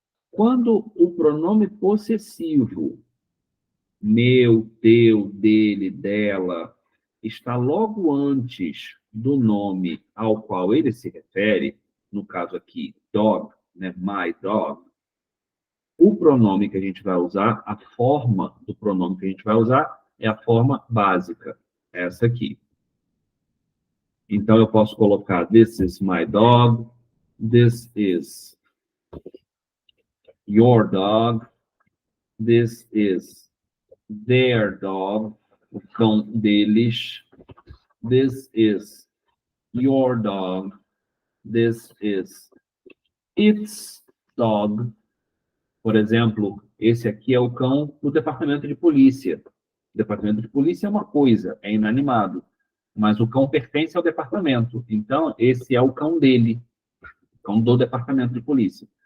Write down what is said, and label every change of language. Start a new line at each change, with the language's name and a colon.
Portuguese: Quando o pronome possessivo, meu, teu, dele, dela, está logo antes do nome ao qual ele se refere, no caso aqui, dog, né, my dog, o pronome que a gente vai usar, a forma do pronome que a gente vai usar é a forma básica, essa aqui. Então, eu posso colocar
English: this is my dog, this is your dog, this is their dog,
Portuguese: o cão deles,
English: this is your dog, this is its dog.
Portuguese: Por exemplo, esse aqui é o cão do departamento de polícia. O departamento de polícia é uma coisa, é inanimado. mas o cão pertence ao departamento. Então, esse é o cão dele, o cão do departamento de polícia.